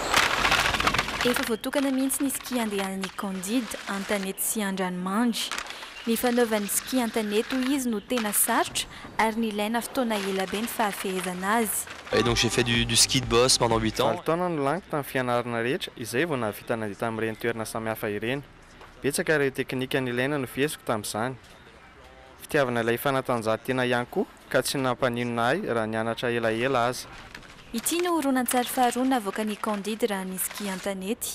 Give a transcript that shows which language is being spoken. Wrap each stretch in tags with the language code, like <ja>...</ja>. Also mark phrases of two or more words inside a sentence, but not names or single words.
<mg>Efa voatokana mihitsy ny ski andehanan'ny Candide an-tanety sy an-dranomandry. ny fanaovany ski an-taneto izy no tena sarotra ary nilaina fotoana ela be ny fahafehezana azy.</mg> <fr>Et donc j'ai fait du ski de boss pendant 8 ans.</fr> <mg>Taona no laniko tamin'ny fianarana rehetra izay vao nahavita nandeha tamin'ireny toerana samihafa ireny. Betsaka ireo teknika nilaina no fieziko tamin'izany. Fitiavana ilay fanatanjahantena ihany koa ka tsy nampaninona ahy raha nianatra elaela aza. Ity no horonan-tsary faharoa navoaka ny Candide raha ny ski an-tanety.</mg>